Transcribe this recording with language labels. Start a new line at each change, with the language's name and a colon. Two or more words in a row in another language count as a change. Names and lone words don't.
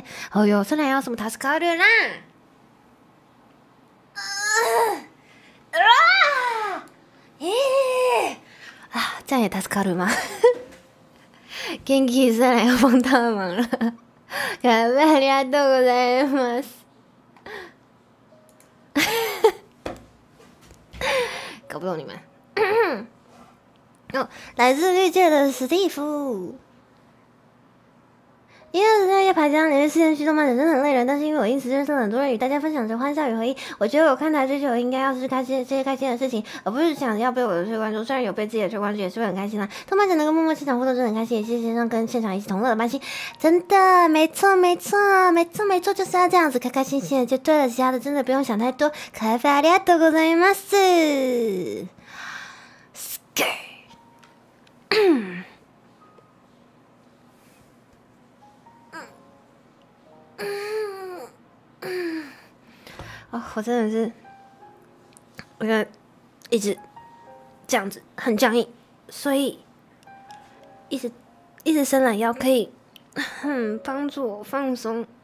Chinese: 哦哟，这哪要什么助かる啦？这样也助かる吗？元気虽然要帮他的忙了，感谢
Japanese: ありがとうございます。
Chinese: 搞不懂你们。来自绿界的史蒂夫。1月26日排江连续4天去动漫展真的很累人，但是因为我因此认识了很多人，与大家分享着欢笑与回忆。我觉得我看台追求应该要是开心这些开心的事情，而不是想要被我的推关注。虽然有被自己的推关注也是会很开心啦。动漫展能够默默现场互动真的很开心，也谢谢线上跟现场一起同乐的班心。真的，没错没错没错没错，就是要这样子开开心心的就对了，其他的真的不用想太多。
Japanese: 可愛いありがとうございます。
Chinese: 我真的是，我现在一直这样子很僵硬，所以一直伸懒腰可以帮助我放松。